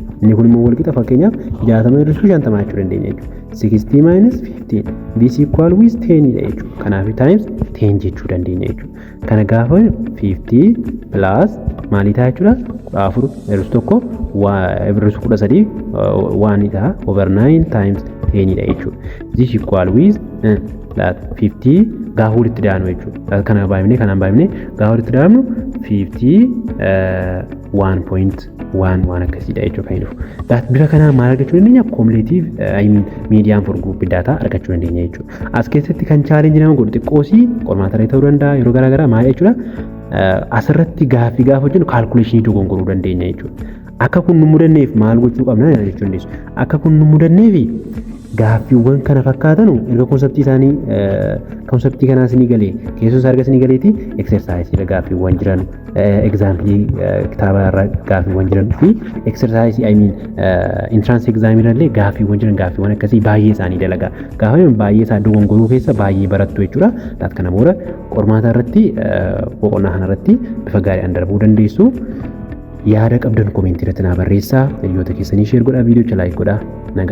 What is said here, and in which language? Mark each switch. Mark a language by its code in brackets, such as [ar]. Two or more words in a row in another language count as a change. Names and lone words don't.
[om] Inni kun immoo walqixa fakkeenyaaf 60 hir'isuu 50 jechuu dandeenya jechuudha. [en] 60 minus 15 this equal with 10 [om] dha jechuudha. Kanaaf times 10 jechuu dandeenya jechuudha. Kana gaafa 50 plus maalii ta'a jechuudha? 4 hir'isuu tokko hir'isuu 13 1 ta'a over 9 times 10 dha jechuudha. [en] This equal with that [om] 50 gaafa walitti daanu jechuudha. Kana baay'inee kanaan baay'inee gaafa walitti daanu 1.11 akkasidha jechuudha kan dhufu. Bifa kanaan maal argachuu dandeenya? [en] Cumulative median for group data [om] argachuu dandeenya jechuudha. As keessatti kan challenge nama godhu xiqqoosii qormaata irra ta'uu danda'a yeroo garaa garaa maal jechuudha? Asirratti gaaffii gaafa hojjennu calculation dogongoruu dandeenya jechuudha. Akka kun nu mudanneef maal gochuu qabna jechuu dandeessu. Akka kun nu mudanneef gaaffiiwwan kana fakkaatan erga konseptii kanaas ni galee keessoo sargas ni galeeti exercise gaaffiiwwan jiran example kitaaba irra gaaffiiwwan jiran fi [en] exercise entrance exam [om] irrallee gaaffiiwwan jiran gaaffiiwwan akkasii baay'ee isaanii dalagaa gaafa baay'ee isaa dogongoruu keessa baay'ee barattu jechuudha. Laat kana booda qormaata irratti boqonnaa kana irratti bifa gaariidhaan darbuu dandeessu. Yaada qabdan komentii irratti naa barreessaa. Hiriyoota keessanii share godhaa, viidiyoo laayik godhaa.